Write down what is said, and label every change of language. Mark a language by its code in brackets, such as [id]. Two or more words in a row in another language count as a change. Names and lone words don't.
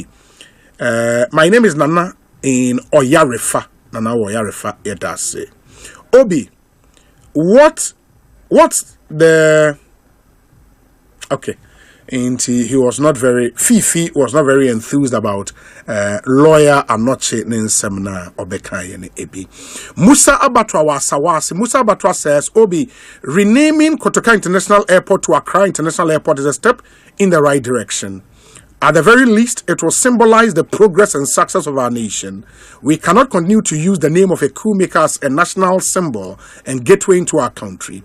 [en] My name is Nana in Oyarefa. Nana Oyarefa, it does say. Obi, what's the... Okay. And he was not very, Fifi was not very enthused about lawyer Anoche Ninsemna Obekayene Ebi. Musa Abatwa Wasawasi. Musa Abatwa says, Obi, renaming Kotoka International Airport to Accra International Airport is a step in the right direction. At the very least, it will symbolize the progress and success of our nation. We cannot continue to use the name of a coup maker as a national symbol and gateway into our country.